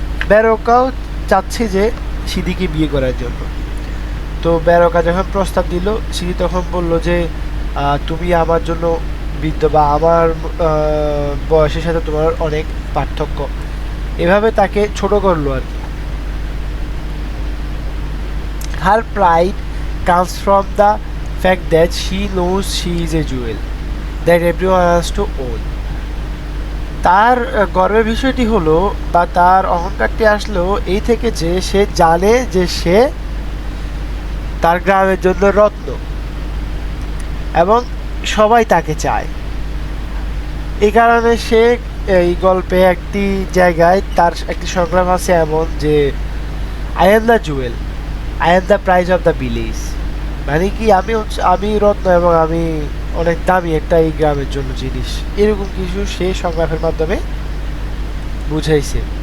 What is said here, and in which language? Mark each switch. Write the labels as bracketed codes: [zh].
[bn] ব্যারোকাও চাচ্ছে যে সিদ্ধিকে বিয়ে করার জন্য। তো ব্যারোকা যখন প্রস্তাব দিল, সিদ্ধি তখন বলল যে তুমি আমার জন্য বৃদ্ধ, বা আমার বয়সের সাথে তোমার অনেক পার্থক্য, এভাবে তাকে ছোট করলো আর কি। [en] Her pride comes from the fact that she knows she is a jewel that everyone has to own. [bn] তার গর্বের বিষয়টি হলো, বা তার অহংকারটি আসলো এই থেকে যে সে জানে যে সে তার গ্রামের জন্য রত্ন, এবং সবাই তাকে চায়। এই কারণে সে এই গল্পে একটি জায়গায় তার একটি সংগ্রাম আছে এমন যে [en] I am the jewel, I am the prize of the village, [bn] মানে কি আমি রত্ন এবং আমি অনেক দামি একটা এই গ্রামের জন্য জিনিস, এরকম কিছু সে সংগ্রামের মাধ্যমে বুঝাইছে।